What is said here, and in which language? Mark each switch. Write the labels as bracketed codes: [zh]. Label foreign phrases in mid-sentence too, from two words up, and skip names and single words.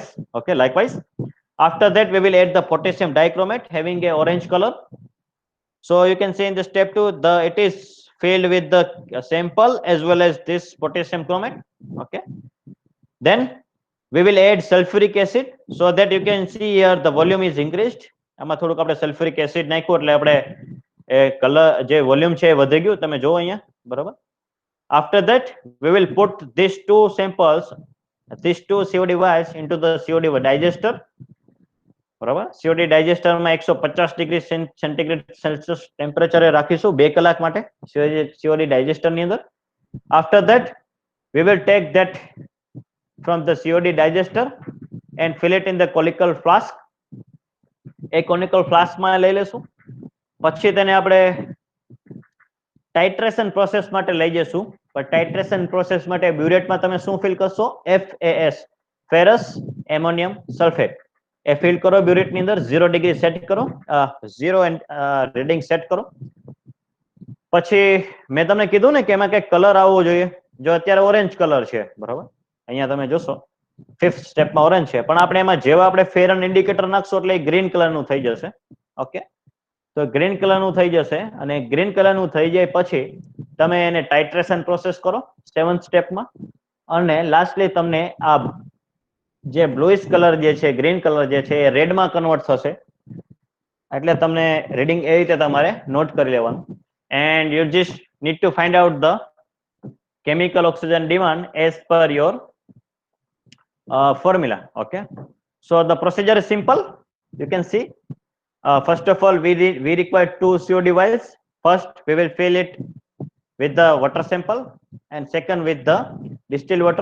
[en] Okay, likewise after that we will add the potassium dichromate having a orange color. So you can see in the step 2 it is filled with the sample as well as this potassium chromate. Okay, then we will add sulfuric acid, so that you can see here the volume is increased. [gu] આમાં થોડુંક આપણે [en] sulfuric acid [gu] નાખ્યું એટલે આપણે કલર જે વોલ્યુમ છે વધી ગયું, તમે જોવો અહીંયા બરાબર. [en] After that we will put these two samples, these two COD vials into the COD digester. [gu] બરાબર, [en] COD digester [gu] માં 150 [en] degree centigrade Celsius [gu] ટેમ્પરેચરે રાખીશું 2 કલાક માટે [en] COD digester [gu] ની અંદર. [en] After that we will take that from the COD digester and fill it in the conical flask. [gu] એક [en] conical flask [gu] માં લઈ લેશું, પછી તેને આપણે [en] titration process [gu] માટે લઈ જશું. પણ [en] titration process [gu] માટે બ્યુરેટમાં તમે શું ફિલ કરશો? [en] FAS, ferrous ammonium sulfate. [gu] એ ફિલ કરો બ્યુરેટની અંદર, 0 ડિગ્રી સેટ કરો, 0 રીડિંગ સેટ કરો. પછી મેં તમને કીધું ને કે એમાં કંઈક કલર આવવો જોઈએ. જો અત્યારે [en] orange color [gu] છે બરાબર, અહીંયા તમે જોશો 5th સ્ટેપમાં ઓરેન્જ છે, પણ આપણે એમાં જેવા આપણે [en] ferroin indicator [gu] નાખશો એટલે ગ્રીન કલરનું થઈ જશે. ઓકે, તો ગ્રીન કલરનું થઈ જશે અને ગ્રીન કલરનું થઈ જાય પછી તમે એને [en] titration process [gu] કરો 7th સ્ટેપમાં, અને લાસ્ટલી તમને આ જે [en] bluish color [gu] જે છે, [en] green color [gu] જે છે એ રેડમાં કન્વર્ટ થશે. એટલે તમને રીડિંગ એ રીતે તમારે નોટ કરી લેવાનું. [en] and you just need to find out the chemical oxygen demand as per your formula. Okay, so the procedure is simple. You can see first of all we require 2 COD vials. First we will fill it with the water sample and second with the distilled water.